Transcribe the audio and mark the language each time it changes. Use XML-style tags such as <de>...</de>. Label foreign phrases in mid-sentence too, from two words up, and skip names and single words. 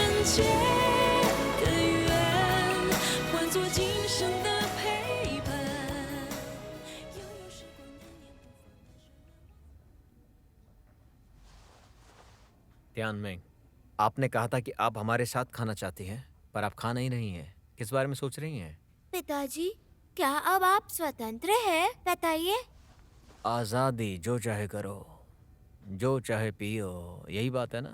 <zh>间的缘，换作今生的陪伴。悠悠时光念念不放。</zh> <hi>ध्यान में आपने कहा था कि आप हमारे साथ खाना चाहती हैं, पर आप खा नहीं रही हैं। किस बारे में सोच रही हैं? पिताजी, क्या अब आप स्वतंत्र हैं? बताइए। आजादी, जो चाहे करो, जो चाहे पियो, यही बात है ना?</hi>